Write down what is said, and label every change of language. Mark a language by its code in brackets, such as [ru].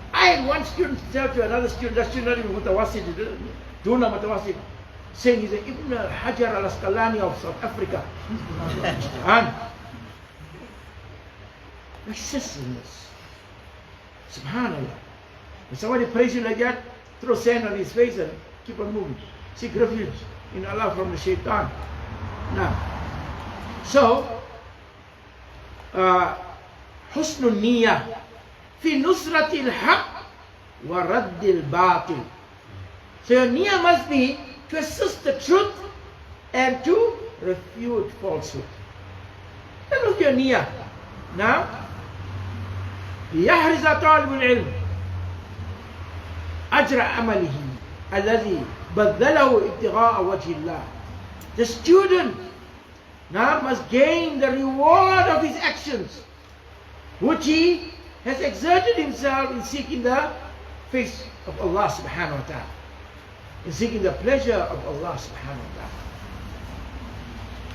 [en] I had one student tell to another student, that student not even mutawasid, duna mutawasid, saying he's a Ibn Hajar al-Asqalani of South Africa. And excessiveness. Subhanallah. When somebody prays you like that, throw sand on his face and keep on moving. Seek refuge in Allah from the shaitan. Now, so, [ar] حسن النية في نصرة الحق ورد الباطل. [en] So your niyyah must be to assist the truth and to refute falsehood. That was your niyyah. Now, [ar] ليحرز طالب العلم أجر عمله الذي بذله ابتغاء وجه الله. [en] The student now must gain the reward of his actions, which he has exerted himself in seeking the face of Allah subhanahu wa ta'ala, in seeking the pleasure of Allah subhanahu wa ta'ala.